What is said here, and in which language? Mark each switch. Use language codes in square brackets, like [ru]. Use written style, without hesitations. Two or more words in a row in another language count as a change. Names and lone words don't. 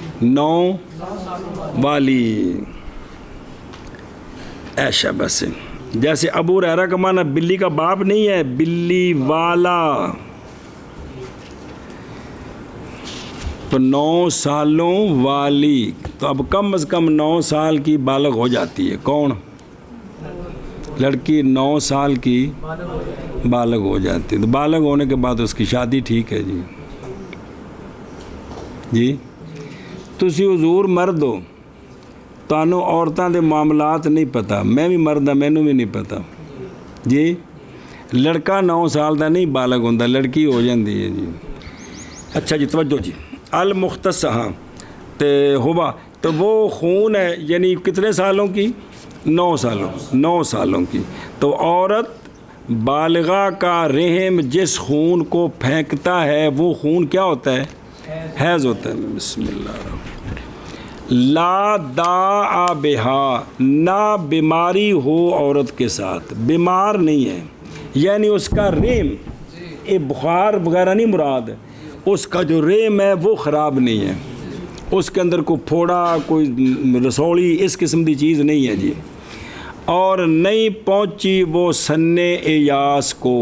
[ur] 9 والی ایشا بس جیسے ابو ہریرہ کا معنی بلی کا باپ نہیں ہے بلی والا تو 9 سالوں والی تو اب کم از کم 9 سال کی بالغ ہو جاتی ہے کون لڑکی 9 سال کی بالغ ہو جاتی ہے تو بالغ ہونے کے بعد اس کی شادی ٹھیک ہے [pa] جی تسی حضور مرد ہو تانوں عورتاں دے معاملات نہیں پتہ میں بھی مرد ہاں مینوں بھی نہیں پتہ جی لڑکا 9 سال دا نہیں بالغ ہوندا لڑکی ہو جاندی [ur] ہے جی اچھا جی توجہ جی المختص ہاں ہوا تو وہ خون ہے یعنی کتنے سالوں کی 9 سالوں کی تو عورت بالغہ کا رحم جس خون کو پھینکتا ہے وہ خون کیا ہوتا ہے حیض ہوتا ہے بسم [ar] اللہ الرحمن لا داء بہا [ur] نہ بیماری ہو عورت کے ساتھ بیمار نہیں ہے یعنی اس کا رحم بخار وغیرہ نہیں مراد اس کا جو رحم ہے وہ خراب نہیں ہے اس کے اندر کوئی پھوڑا کوئی رسولی اس قسم کی چیز نہیں ہے جی اور نہیں پہنچی وہ سن ایاس